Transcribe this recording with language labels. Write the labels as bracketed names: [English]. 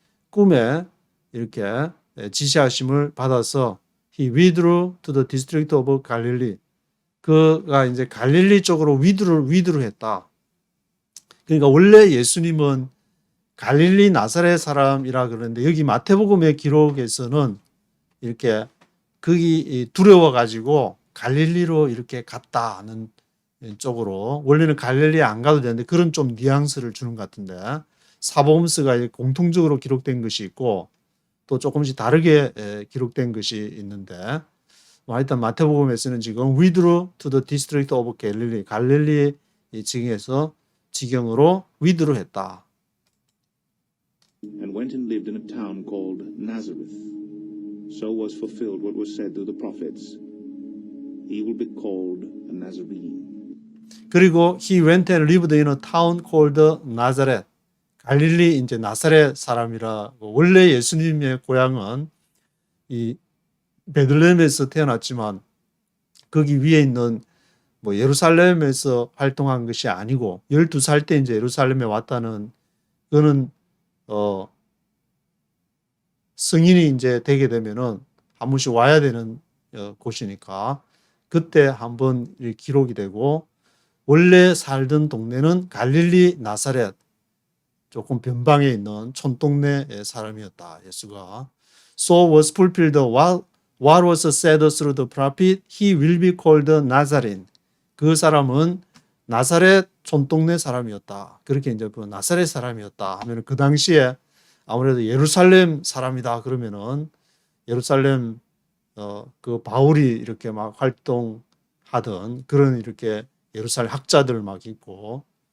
[Korean] 꿈에 이렇게 지시하심을 받아서 [English] he withdrew to the district of Galilee. [Korean] 그가 이제 갈릴리 쪽으로 위드를 했다. 그러니까 원래 예수님은 갈릴리 나사렛 사람이라 그러는데 여기 마태복음의 기록에서는 이렇게 거기 두려워가지고 갈릴리로 이렇게 갔다는 쪽으로 원래는 갈릴리에 안 가도 되는데 그런 좀 뉘앙스를 주는 것 같은데 사복음서가 공통적으로 기록된 것이 있고 또 조금씩 다르게 기록된 것이 있는데 하여튼 마태복음에서는 지금 [English] withdrew to the district of Galilee [Korean] 갈릴리 지경으로 withdrew 했다. [English] And went and lived in a town called Nazareth. So was fulfilled what was said through the prophets. He will be called a Nazarene. 그리고 he went and lived in a town called Nazareth. [Korean] 갈릴리 이제 나사렛 사람이라고 원래 예수님의 고향은 이 베들레헴에서 태어났지만 거기 위에 있는 예루살렘에서 활동한 것이 아니고 12살 때 이제 예루살렘에 왔다는 그거는 성인이 이제 되게 되면은 한 번씩 와야 되는 곳이니까 그때 한번 기록이 되고 원래 살던 동네는 갈릴리 나사렛 조금 변방에 있는 촌동네 사람이었다. 예수가 [English] So was fulfilled what What was said through the prophet? He will be called Nazarene. [Korean] 그 사람은 나사렛 촌동네 사람이었다. 그렇게 이제 그 나사렛 사람이었다 하면 그 당시에 아무래도 예루살렘 사람이다 그러면은 예루살렘 그 바울이 이렇게 막 활동하던 그런 이렇게 예루살렘 학자들 막 있고